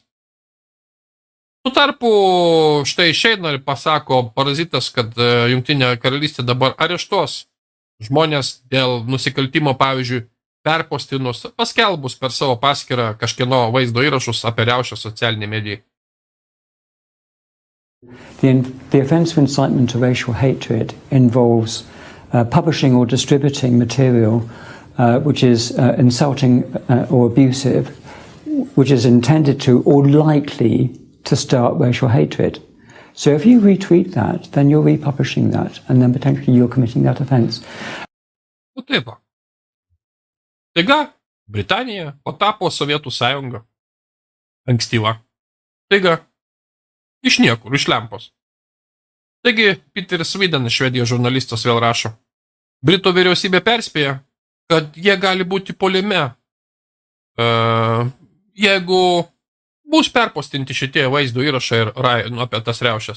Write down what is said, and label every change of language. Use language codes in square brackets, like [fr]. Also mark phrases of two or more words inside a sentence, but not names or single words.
[lt] Tuo tarpu, štai išeina ir pasako parazitas, kad Jungtinė karalystė dabar areštuos žmonės dėl nusikaltimo, pavyzdžiui, perpostinus, paskelbus per savo paskyrą kažkieno vaizdo įrašus apie riaušę socialinį mediją. [en] The offence of incitement to racial hatred involves publishing or distributing material which is insulting or abusive, which is intended to or likely to start racial hatred. So if you retweet that, then you're republishing that, and then potentially you're committing that offence. [lt] Taip. Taiga, Britanija patapo Sovietų sąjunga. Ankstyva. Taiga, iš niekur, iš lempos. Taigi, Peter Sweden, Švedijos žurnalistas, vėl rašo. Britų vyriausybė perspėja, kad jie gali būti puolime, jeigu bus perpostinti šitie vaizdo įrašai ir apie tas riaušes.